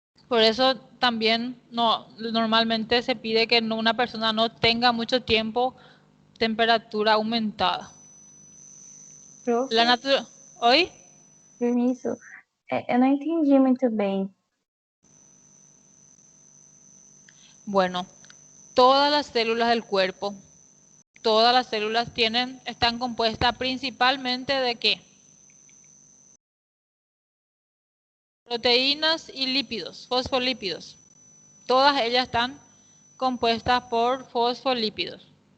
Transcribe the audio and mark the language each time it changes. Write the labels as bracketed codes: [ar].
[es] Por eso también normalmente se pide que una persona no tenga mucho tiempo temperatura aumentada. Profe, [pt] Oi? Permisso, eu não entendi muito bem. [es] Bueno, todas las células del cuerpo, todas las células están compuestas principalmente de ¿qué? Proteínas y lípidos, fosfolípidos. Todas ellas están compuestas por fosfolípidos.